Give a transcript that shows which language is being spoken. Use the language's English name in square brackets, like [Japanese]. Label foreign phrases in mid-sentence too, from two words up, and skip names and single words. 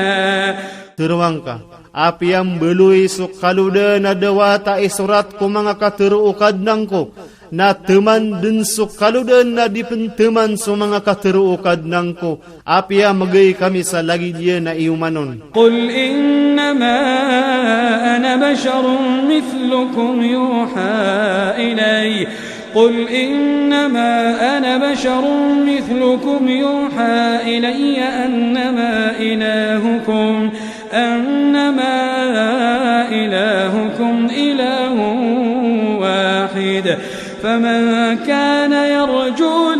[Maranao] Terwangka, api yang beluy sukaluda na dawata isurat ko mga kateruukad nangko, na teman din sukaluda na dipenteman so mga kateruukad nangko, api yang magay kami sa lagi dia na iumanon. [Arabic] قل إنما أنا بشر مثلكم يوحى إلي قل إنما أنا بشر مثلكم يوحى إلي أنما إلهكم إله واحد فمن كان يرجو